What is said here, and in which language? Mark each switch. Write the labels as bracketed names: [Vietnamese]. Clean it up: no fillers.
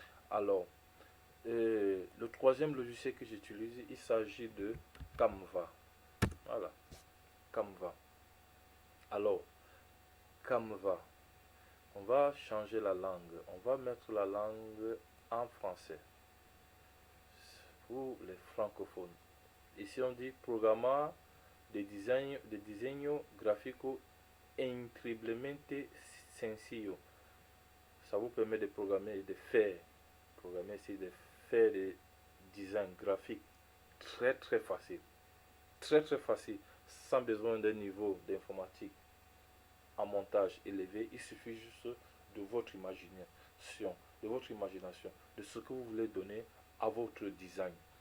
[French] Alors, le troisième logiciel que j'utilise, il s'agit de Canva. Voilà, Canva. Alors, Canva, on va changer la langue. On va mettre la langue en français pour les francophones. Ici, on dit [Spanish] programma de diseño gráfico increíblemente sencillo. [French] Ça vous permet de programmer et de faire. Programmer, c'est de faire des designs graphiques très facile. Très facile. Sans besoin d'un niveau d'informatique en montage élevé. Il suffit juste de votre imagination, de ce que vous voulez donner à votre design.